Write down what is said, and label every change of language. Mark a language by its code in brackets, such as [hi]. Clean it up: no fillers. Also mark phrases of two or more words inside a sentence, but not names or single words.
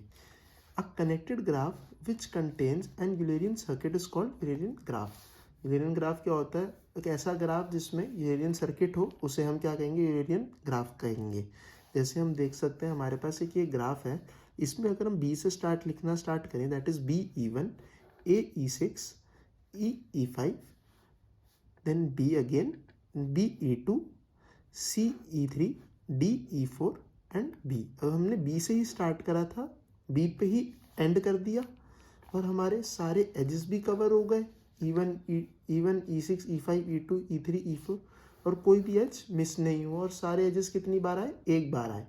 [en] a connected graph which contains an Eulerian circuit is called Eulerian graph. Eulerian graph [hi] क्या होता है, एक ऐसा ग्राफ जिसमें [en] Eulerian circuit [hi] हो उसे हम क्या कहेंगे, [en] Eulerian graph [hi] कहेंगे। जैसे हम देख सकते हैं हमारे पास एक ये ग्राफ है, इसमें अगर हम बी से लिखना स्टार्ट करें, [en] that is B e1 a e6 e e5 then b again b e2 c e3 d e4 and b. [hi] अब हमने b से ही स्टार्ट करा था, b पे ही एंड कर दिया और हमारे सारे एजेस भी कवर हो गए, E1 E6 E5 E2 E3 E4, और कोई भी एज मिस नहीं हुआ और सारे एजेस कितनी बार आए, एक बार आए।